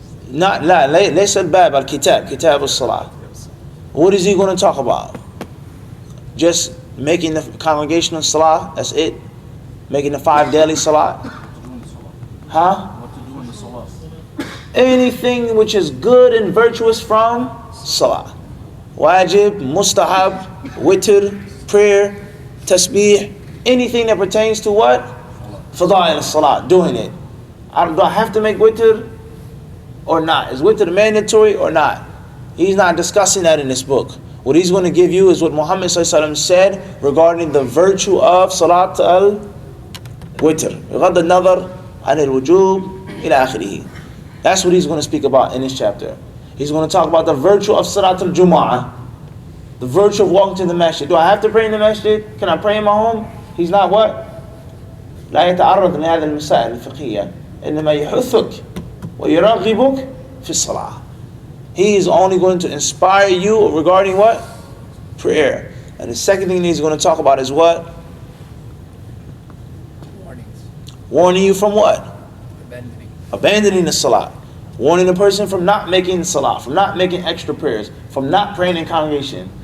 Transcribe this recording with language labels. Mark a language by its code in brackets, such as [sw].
[ar] Not ليس الباب الكتاب كتاب الصلاة. [en] What is he going to talk about? Just making the congregational salah, that's it? Making the 5 daily salah? What to do in the salah? Anything which is good and virtuous from salah. Wajib, mustahab, witr, prayer, tasbih, anything that pertains to what? Fada'il al-salah, doing it. Do I have to make witr or not? Is witr mandatory or not? He's not discussing that in this book. What he's going to give you is what Muhammad ﷺ said regarding the virtue of Salat al-Witr. [ar] بغض النظر عن الوجوب إلى آخره. [en] That's what he's going to speak about in this chapter. He's going to talk about the virtue of Salatul-Jama'ah. The virtue of walking to the masjid. Do I have to pray in the masjid? Can I pray in my home? He's not what? [ar] لا يتعرض لهذه المسائل الفقهية إنما يحثك ويرغبك في الصلاة. [en] He is only going to inspire you regarding what? Prayer. And the second thing he's going to talk about is what? Warnings. Warning you from what? Abandoning the salah. Warning the person from not making salah, from not making extra prayers, from not praying in congregation.